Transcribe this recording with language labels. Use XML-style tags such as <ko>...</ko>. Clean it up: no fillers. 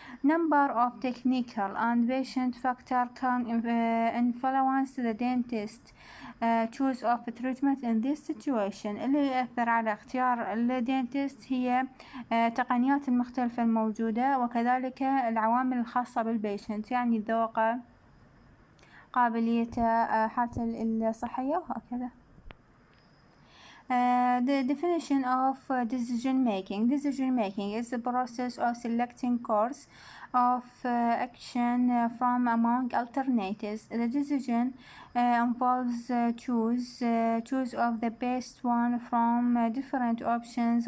<en>Number of technical and patient factor can influence the dentist choice of treatment in this situation.</en> <ar>اللي يأثر على اختيار الدينتست هي تقنيات المختلفة الموجودة، وكذلك العوامل الخاصة بالبيشنت، يعني الذوق، قابليته، حالته الصحية وهكذا.</ar> <en>The definition of decision making. Decision making is the process of selecting course of action from among alternatives. The decision involves choose of the best one from different options.</en>